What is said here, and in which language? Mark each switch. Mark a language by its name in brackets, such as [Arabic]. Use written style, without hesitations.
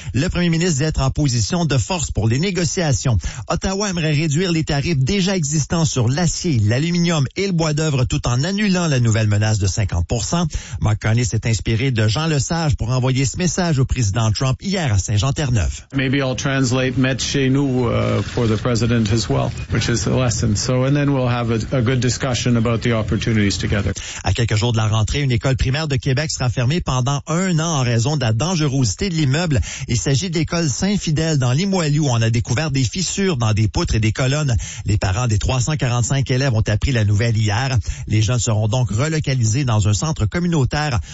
[French] Le premier ministre doit être en position de force pour les négociations. Ottawa aimerait réduire les tarifs déjà existants sur l'acier, l'aluminium et le bois d'œuvre tout en annulant la nouvelle menace de 50 %. Mark Carney s'est inspiré de Jean Lesage pour envoyer ce message au président Trump hier à Saint-Jean-Terre-Neuve. [English] Maybe I'll translate [French] met chez nous [English] for the president as well, which is the lesson. So, and then we'll have a good discussion about the opportunities together. [French] À quelques jours de la rentrée, une école primaire de Québec sera fermée pendant un an en raison de la dangerosité de l'immeuble. Il s'agit de l'école Saint-Fidèle dans Limoilou où on a découvert des fissures dans des poutres et des colonnes. Les parents des 345 élèves ont appris la nouvelle hier. Les jeunes seront donc relocalisés dans un centre communautaire.